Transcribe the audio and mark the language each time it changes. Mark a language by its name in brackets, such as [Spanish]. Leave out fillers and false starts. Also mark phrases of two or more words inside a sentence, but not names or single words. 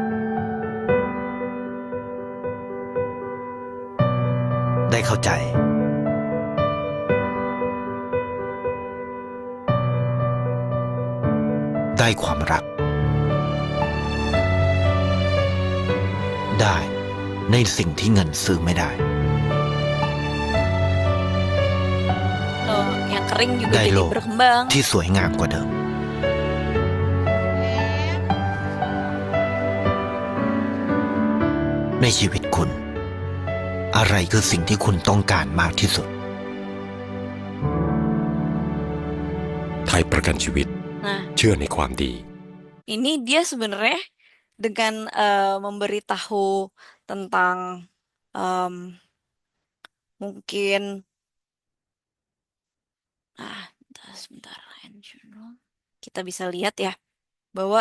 [Thai] ได้เข้าใจ ได้ความรัก ได้ในสิ่งที่เงินซื้อไม่ได้ [Indonesian] Yang kering juga [Thai] ได้ [Indonesian] jadi [Thai] โลก [Indonesian] berkembang. [Thai] ที่สวยงามกว่าเดิม ในชีวิตคุณ อะไรคือสิ่งที่คุณต้องการมากที่สุด ไทยประกันชีวิต [Indonesian] Nah, [Thai] เชื่อในความดี [Indonesian] ini dia sebenarnya dengan memberitahu tentang em, mungkin sebentar, kita bisa lihat ya bahwa